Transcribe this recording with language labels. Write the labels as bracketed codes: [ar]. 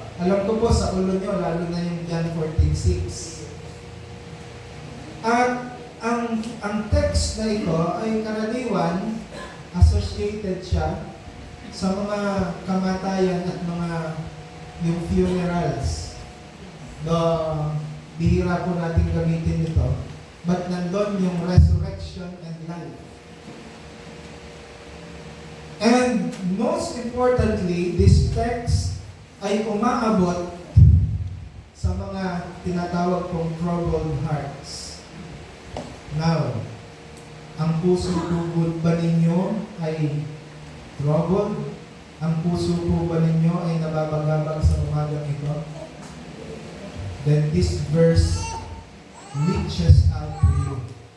[tl] Alam ko po sa ulo nyo, lalo na yung John 14:6. At ang text na ito ay karaniwan associated siya sa mga kamatayan at mga yung funerals. Bihira po natin gamitin ito. [en] But [tl] nandun yung [en] resurrection and life. And most importantly, this text [tl] ay umaabot sa mga tinatawag kong [en] troubled hearts. [tl] Now, ang puso po ba ninyo ay troubled? Ang puso po ba ninyo ay nababagabag sa umagang ito? [en] Then this verse reaches out to you.